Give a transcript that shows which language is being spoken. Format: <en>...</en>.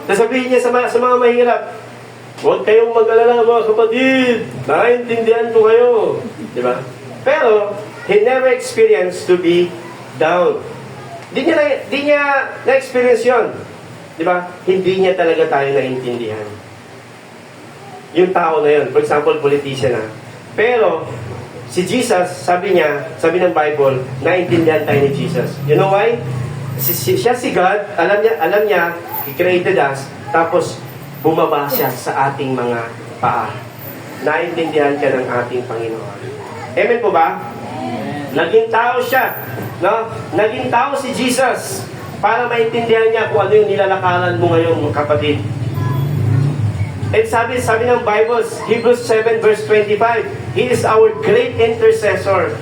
<tl>Sasabihin niya sa mga mahirap, huwag kayong mag-alala mga kapatid, naiintindihan ko kayo, di ba? Pero,</tl> <en>he never experienced to be down.</en> <tl>Di niya na-experience yun, di ba? Hindi niya talaga tayo naiintindihan. Yung tao na yun,</tl> <en>for example, politician</en> <tl>Pero, si Jesus, sabi ng Bible, naintindihan tayo ni Jesus.</tl> <en>You know why?</en> <tl>Siya si God, alam niya,</tl> <en>He created us,</en> <tl>tapos bumaba siya sa ating mga paa. Naintindihan ka ng ating Panginoon. Amen po ba? Naging tao siya. No? Naging tao si Jesus para maintindihan niya kung ano yung nilalakaran mo ngayon, mga kapatid. And sabi ng Bible,</tl> <en>Hebrews 7 verse 25, He is our great intercessor.</en>